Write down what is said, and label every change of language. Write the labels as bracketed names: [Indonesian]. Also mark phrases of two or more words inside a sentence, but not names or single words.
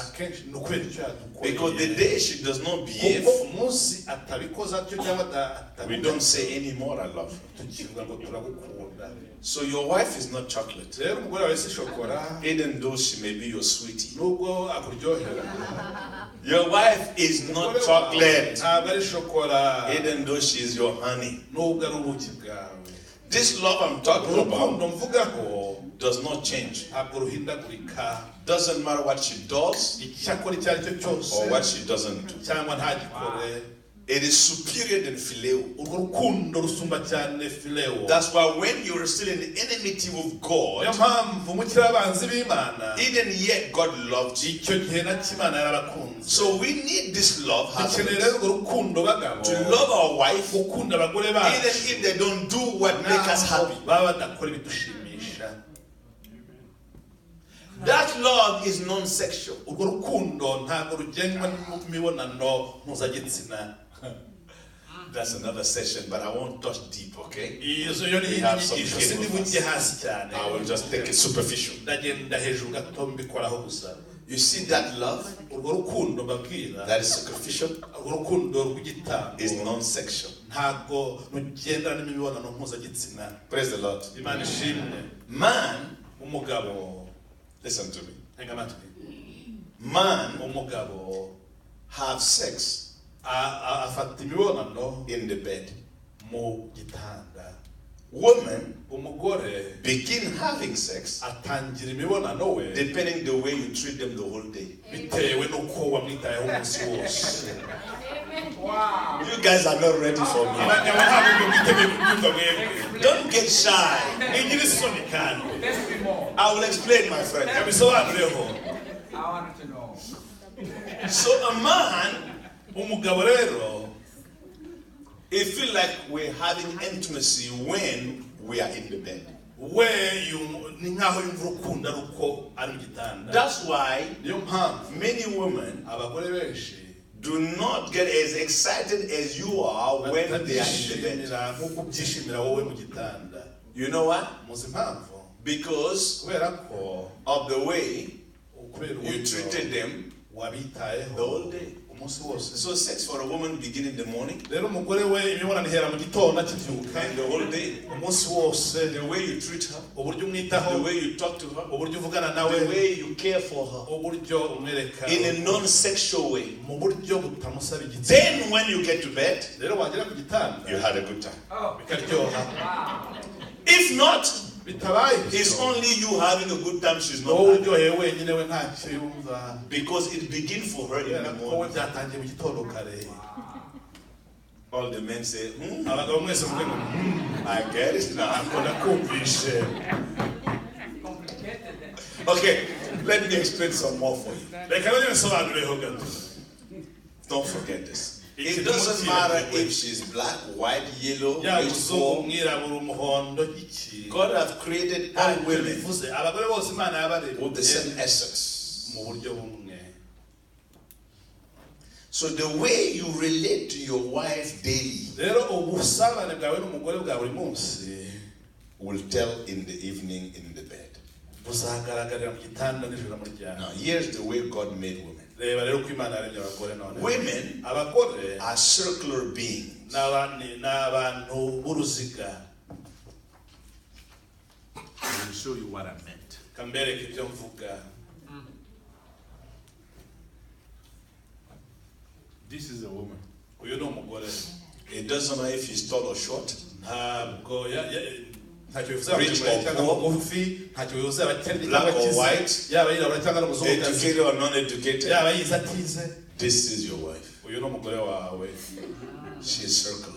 [Kinyarwanda] akenshi ni ukubera icyo [English] Because the [Kinyarwanda] yadukoreye [English] day she does not behave, [Kinyarwanda] kuko umunsi atabikoze atyo cyangwa [English] we don't say anymore I love her. [Kinyarwanda] tukivuga ngo turagukunda [English] So your wife is not chocolate. [Kinyarwanda] rero umugore wawe si shokora [English] Even though she may be your sweetie. [Kinyarwanda] nubwo akuryohera [English] Your wife is not chocolate. [Kinyarwanda] ntabwo ari shokora [English] Even though she is your honey. [Kinyarwanda] nubwo ari ubuki bwawe [English] This love I'm talking about [Kinyarwanda] urukundo mvugaho [English] does not change. [Kinyarwanda] ntabwo ruhindagurika [English] Doesn't matter what she does [Kinyarwanda] icyakora icyo ari cyo cyose [English] or what she doesn't do. [Kinyarwanda] cyangwa ntagikore [English] It is superior than phileo. [Kinyarwanda] urwo rukundo rusumba cyane fileo [English] That's why when you're still in enmity with [Kinyarwanda] niyo [English] God, [Kinyarwanda] mpamvu mukiri abanzi b'imana [English] even yet God loved you. [Kinyarwanda] icyo gihe nacyo imana yarabakunze [English] So we need this love, [Kinyarwanda] dukeneye [English] husbands, [Kinyarwanda] rero urwo rukundo bagabo [English] to love our wife, [Kinyarwanda] gukunda abagore [English] even [Kinyarwanda] bacu [English] if they don't do what make us [Kinyarwanda] naho [English] happy. [Kinyarwanda] baba badakora ibidushimisha [English] That love is non-sexual. [Kinyarwanda] urwo rukundo ntabwo rugenwa n'imibonano mpuzagitsina [English] That's another session, but I won't touch deep, okay? [Kinyarwanda] iyo ni [English] We have some [Kinyarwanda] inyigisho [English] cable [Kinyarwanda] sindi bujye [English] first. [Kinyarwanda] hasi cyane [English] I will just take it superficial. [Kinyarwanda] ndagenda hejuru gato mbikoraho gusa [English] You see that love [Kinyarwanda] urwo rukundo mbabwira [English] that is superficial [Kinyarwanda] urwo rukundo rw'igitambo [English] is non-sexual. [Kinyarwanda] ntabwo rugendana n'imibonano mpuzagitsina [English] Praise the Lord. [Kinyarwanda] imana ishimwe [English] Man, [Kinyarwanda] umugabo [English] listen to me. [Kinyarwanda] ntega amatwi [English] Man [Kinyarwanda] umugabo [English] have sex [Kinyarwanda] afata imibonano [English] in the bed. [Kinyarwanda] mu gitanda [English] Women [Kinyarwanda] umugore [English] begin having sex [Kinyarwanda] atangira imibonano we [English] depending the way you treat them the whole day. [Kinyarwanda] bitewe n'uko wamwitayeho umunsi wose [English] Wow. You guys are not ready for me. [Kinyarwanda] abagabo ntabwo ibyo mwiteguye kubyumva mwebwe [English] Don't get shy. [Kinyarwanda] ntigira isoni kandi [English] Test me more. I will explain, my friend. [Kinyarwanda] yabisobanureho [English] I wanted to know. So a man, [Kinyarwanda] umugabo rero [English] he feel like we're having intimacy when we are in the bed. [Kinyarwanda] we ni nkaho yumva urukundo ari uko ari mu gitanda [English] That's why [Kinyarwanda] niyo mpamvu [English] many women [Kinyarwanda] abagore benshi [English] do not get as excited as you are when they are in the bed. [Kinyarwanda] batabyishimira nk'uko ubyishimira wowe mu gitanda [English] You know what? [Kinyarwanda] muzi impamvu [English] Because [Kinyarwanda] kubera ko [English] of the way [Kinyarwanda] kubera [English] you [Kinyarwanda] uburyo [English] treated them [Kinyarwanda] wabitayeho [English] the whole day. [Kinyarwanda] umunsi wose [English] So sex for a woman begin in the morning [Kinyarwanda] rero umugore we imibonano ihera mu gitondo akibyuka [English] and the whole day. [Kinyarwanda] umunsi wose [English] The way you treat her, [Kinyarwanda] uburyo [English] the [Kinyarwanda] umwitaho [English] way you talk to her, [Kinyarwanda] uburyo uvugana nawe [English] the way you care for her [Kinyarwanda] uburyo umwereka [English] in a non-sexual way. [Kinyarwanda] mu buryo butamusaba igitsina [English] Then when you get to bed, [Kinyarwanda] rero wagera ku gitanda [English] you had a good time. Oh. [Kinyarwanda] bikaryoha [English] Wow. If not, [Kinyarwanda] bitabaye [English] it's [Kinyarwanda] ibyo, [English] only you having a good time, she's [Kinyarwanda] wowe [English] not happy. [Kinyarwanda] uryoheye wenyine we ntacyo yumva [English] Because it begins for her in [Kinyarwanda] kubera [English] the [Kinyarwanda] ko we [English] morning. [Kinyarwanda] byatangiye mu gitondo kare [English] All the men say, [Kinyarwanda] abagabo mwese mvuge ngo [English] I get it now. [Kinyarwanda] ntabwo nakumvishe [English] Complicated then. Okay, let me explain some more for you. [Kinyarwanda] reka rero nsobanureho gato [English] Don't forget this. It doesn't matter if she's black, white, yellow, [Kinyarwanda] yaba [English] which [Kinyarwanda] umuzungu [English] form. [Kinyarwanda] umwirabura umuhondo iki [English] God has created all [Kinyarwanda] ariko [English] women [Kinyarwanda] bivuze abagore bose imana [English] with the same [Kinyarwanda] yabaremye [English] essence. [Kinyarwanda] mu buryo bumwe [English] So the way you relate to your wife daily [Kinyarwanda] rero ubusabane bwawe n'umugore bwa buri munsi [English] will tell in the evening in the bed. [Kinyarwanda] buzagaragarira mu gitanda nijoro muryana [English] Now here's the way God made women. [Kinyarwanda] reba rero ko imana yaremye abagore none [English] Women [Kinyarwanda] abagore [English] are circular beings. [Kinyarwanda] n'abantu b'uruziga. [English] I will show you what I meant. [Kinyarwanda] Kambereke ibyo mvuga. [English] This is a woman. [Kinyarwanda] Uyu ni umugore. [English] It doesn't matter if he's tall or short. [Kinyarwanda] Ntabwo [English] Rich or poor. Black or white. Educated or non-educated. This is your wife. She is circular.